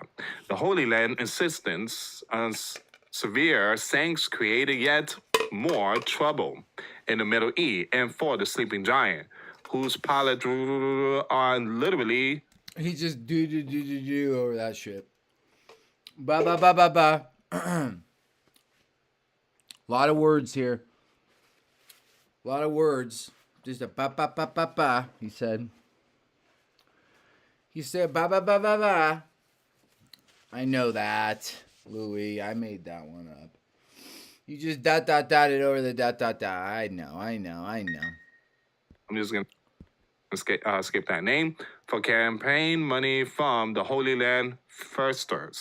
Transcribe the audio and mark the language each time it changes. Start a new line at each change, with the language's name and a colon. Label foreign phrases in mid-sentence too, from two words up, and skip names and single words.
English: The Holy Land insistence on severe sanctions created yet more trouble in the Middle East and for the sleeping giant, whose pilots are literally... He just do over that shit. Ba ba ba ba ba. A lot of words here. A lot of words. Just a ba ba ba ba ba. He said. He said ba ba ba ba ba. I know that, Louis. I made that one up. You just dotted over the dot. I know. I'm just gonna skip that name for campaign money from the Holy Land firsters.